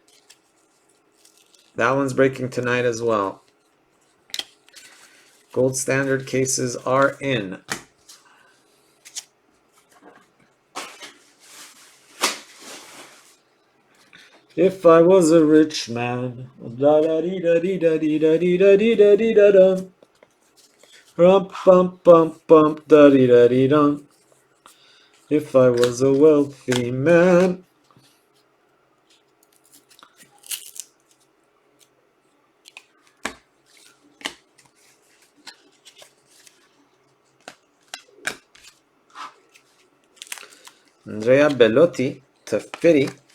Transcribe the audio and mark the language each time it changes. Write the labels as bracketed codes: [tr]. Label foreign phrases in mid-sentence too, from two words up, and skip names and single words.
[en] That one's breaking tonight as well. Gold Standard cases are in. If I was a rich man, da da dee da dee da dee da dee da dee da dee da dum, rum bum bum bum da dee da dee dum. If I was a wealthy man. Andrea Bellotti to 50.